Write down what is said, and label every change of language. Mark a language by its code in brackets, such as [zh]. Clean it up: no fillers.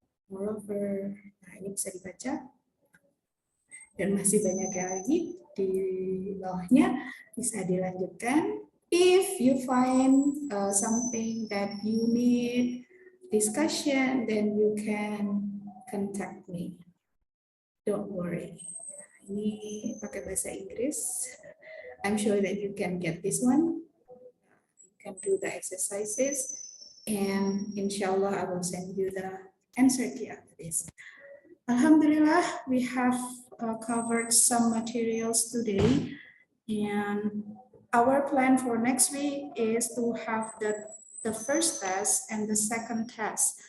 [id] Moreover, nah ini bisa dibaca. Dan masih banyak lagi di bawahnya, bisa dilanjutkan. [en] If you find something that you need discussion, then you can contact me. Don't worry. [id] Ini pakai bahasa Inggris. [en] I'm sure that you can get this one. You can do the exercises, and inshallah I will send you the answer key after this. Alhamdulillah, we have covered some materials today, and our plan for next week is to have the first test and the second test.